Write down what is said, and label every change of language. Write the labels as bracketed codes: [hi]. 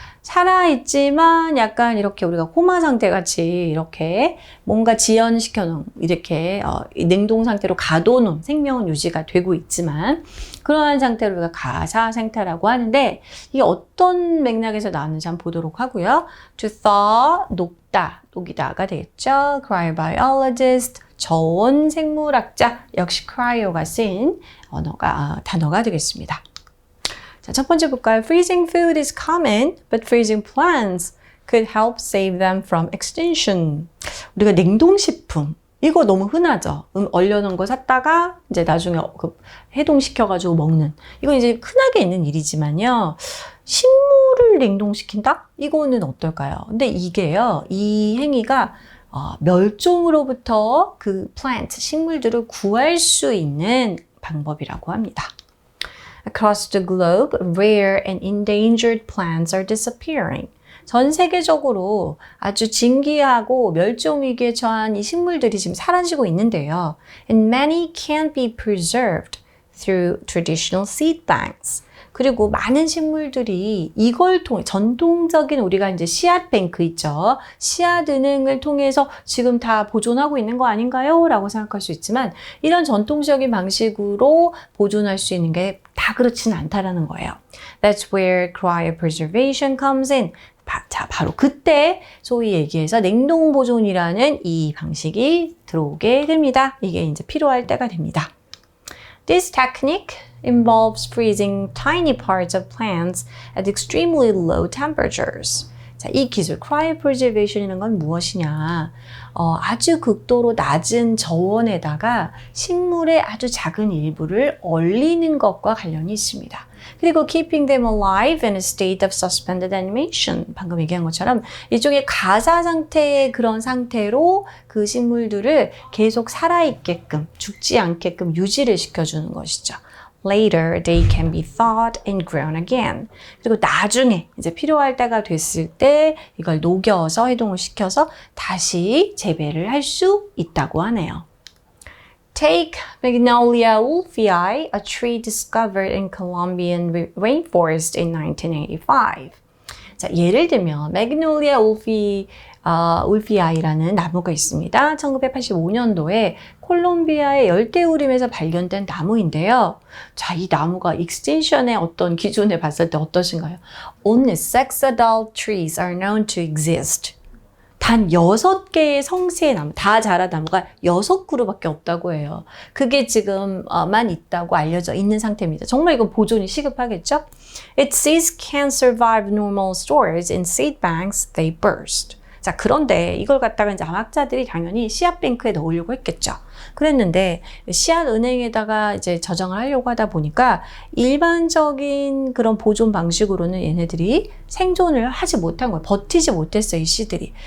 [ko] 살아있지만 약간 이렇게 우리가 코마 상태 같이 이렇게 뭔가 지연시켜 놓은 이렇게 냉동 상태로 가둬놓은 생명은 유지가 되고 있지만 그러한 상태로 우리가 가사 상태라고 하는데 이게 어떤 맥락에서 나왔는지 한번 보도록 하고요. To thaw, 녹다, 녹이다가 되겠죠. Cryobiologist, 저온 생물학자, 역시 cryo가 쓰인 단어가 되겠습니다. 자, 첫 번째 볼까요? [en] Freezing food is common, but freezing plants could help save them from extinction. [ko] 우리가 냉동식품, 이거 너무 흔하죠? 얼려놓은 거 샀다가 이제 나중에 해동시켜가지고 먹는. 이건 이제 흔하게 있는 일이지만요. 식물을 냉동시킨다? 이거는 어떨까요? 근데 이게요, 이 행위가 멸종으로부터 그 plant, 식물들을 구할 수 있는 방법이라고 합니다. [en] Across the globe, rare and endangered plants are disappearing. [ko] 전 세계적으로 아주 진귀하고 멸종위기에 처한 이 식물들이 지금 사라지고 있는데요. [en] And many can't be preserved through traditional seed banks. [ko] 그리고 많은 식물들이 이걸 통해 전통적인 우리가 이제 씨앗 뱅크 있죠. 씨앗 은행을 통해서 지금 다 보존하고 있는 거 아닌가요? 라고 생각할 수 있지만 이런 전통적인 방식으로 보존할 수 있는 게 다 그렇지는 않다라는 거예요. [en] That's where cryopreservation comes in. [ko] 자, 바로 그때 소위 얘기해서 냉동 보존이라는 이 방식이 들어오게 됩니다. 이게 이제 필요할 때가 됩니다. [en] This technique involves freezing tiny parts of plants at extremely low temperatures. [ko] 자, 이 기술, cryopreservation이라는 건 무엇이냐? 아주 극도로 낮은 저온에다가 식물의 아주 작은 일부를 얼리는 것과 관련이 있습니다. 그리고 [en] keeping them alive in a state of suspended animation. [ko] 방금 얘기한 것처럼 일종의 가사 상태의 그런 상태로 그 식물들을 계속 살아있게끔, 죽지 않게끔 유지를 시켜주는 것이죠. [en] Later, they can be thawed and grown again. [ko] 그리고 나중에 이제 필요할 때가 됐을 때 이걸 녹여서 해동을 시켜서 다시 재배를 할 수 있다고 하네요. [en] Take Magnolia wolfii, a tree discovered in Colombian rainforest in 1985. [ko] 자, 예를 들면 Magnolia wolfii,wolfii라는 나무가 있습니다. 1985년도에 콜롬비아의 열대우림에서 발견된 나무인데요. 자, 이 나무가 extinction의 어떤 기준에 봤을 때 어떠신가요? [en] Only 6 adult trees are known to exist. [ko] 단 6개의 성세의 나무, 다 자란 나무가 6그루밖에 없다고 해요. 그게 지금만 있다고 알려져 있는 상태입니다. 정말 이건 보존이 시급하겠죠? [en] Its seeds can't survive normal storage in seed banks, they burst. [ko] 자, 그런데 이걸 갖다가 이제 암학자들이 당연히 씨앗 뱅크에 넣으려고 했겠죠. 그랬는데 씨앗 은행에다가 이제 저장을 하려고 하다 보니까 일반적인 그런 보존 방식으로는 얘네들이 생존을 하지 못한 거예요. 버티지 못했어요, 이 씨들이.